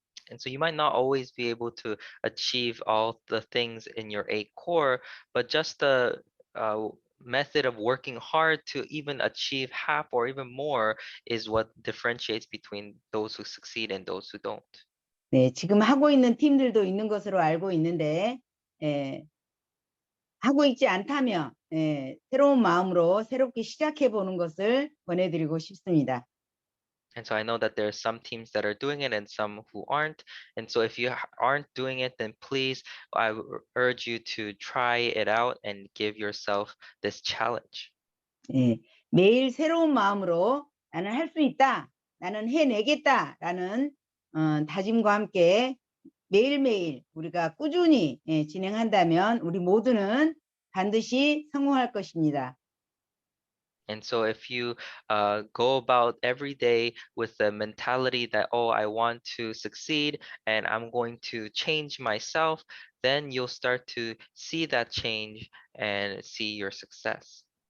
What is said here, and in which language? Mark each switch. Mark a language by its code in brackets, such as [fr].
[en] And so you might not always be able to achieve all the things in your 8 core, but just the method of working hard to even achieve half or even more is what differentiates between those who succeed and those who don't. [ko] 네, 지금 하고 있는 팀들도 있는 것으로 알고 있는데 하고 있지 않다면 새로운 마음으로 새롭게 시작해 보는 것을 권해드리고 싶습니다. [en] And so I know that there are some teams that are doing it and some who aren't. And so if you aren't doing it, then please, I urge you to try it out and give yourself this challenge. [ko] 매일 새로운 마음으로 나는 할 수 있다, 나는 해내겠다라는 다짐과 함께 매일매일 우리가 꾸준히 진행한다면 우리 모두는 반드시 성공할 것입니다. [en] And so if you go about every day with the mentality that, oh, I want to succeed and I'm going to change myself, then you'll start to see that change and see your success.